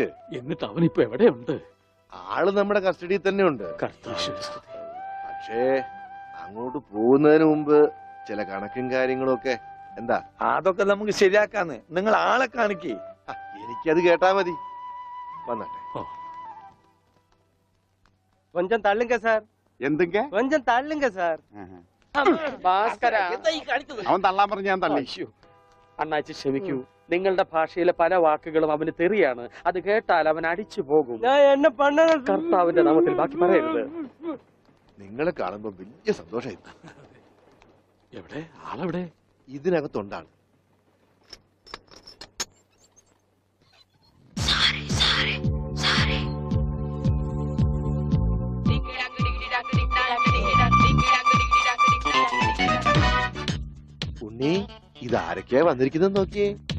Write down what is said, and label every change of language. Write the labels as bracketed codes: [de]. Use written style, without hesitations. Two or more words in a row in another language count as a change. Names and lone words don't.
[ml] എന്നിട്ട് അവനിപ്പോ എവിടെയുണ്ട്? ആള് നമ്മുടെ കസ്റ്റഡിയിൽ തന്നെ ഉണ്ട്. കർത്താശ്വസ്തി. പക്ഷേ അങ്ങോട്ട് പോകുന്നതിന് മുമ്പ് ചില കണക്കും കാര്യങ്ങളും ഒക്കെ. എന്താ? അതൊക്കെ നമുക്ക് ശരിയാക്കാന്ന്. നിങ്ങൾ ആളെ കാണിക്കേ. എനിക്കത് കേട്ടാ മതി. വന്നാട്ടെ. [ta] கொஞ்சம் தள்ளுங்க சார், [ml] എന്തൊക്കെ? [ta] கொஞ்சம் தள்ளுங்க சார். [ml] ഭാസ്കര, എന്താ ഈ കാണിച്ചത്? അവൻ തള്ളാൻ പറഞ്ഞ് ഞാൻ തള്ളി. അയ്യോ, അണ്ണാച്ചി ക്ഷമിക്കൂ. നിങ്ങളുടെ ഭാഷയിലെ പല വാക്കുകളും അവന് തെറിയാണ്. അത് കേട്ടാൽ അവൻ അടിച്ചു പോകും. [ta] நான் என்ன பண்ண? [ml] കർത്താവിന്റെ നാമത്തിൽ ബാക്കി പറയരുത്. നിങ്ങളെ കാണുമ്പോ വലിയ സന്തോഷമായി. എവിടെ ആളെവിടെ? ഇതിനകത്തുണ്ടാണ്. ഉണ്ണി, ഇതാരൊക്കെയാ വന്നിരിക്കുന്നത് നോക്കിയേ.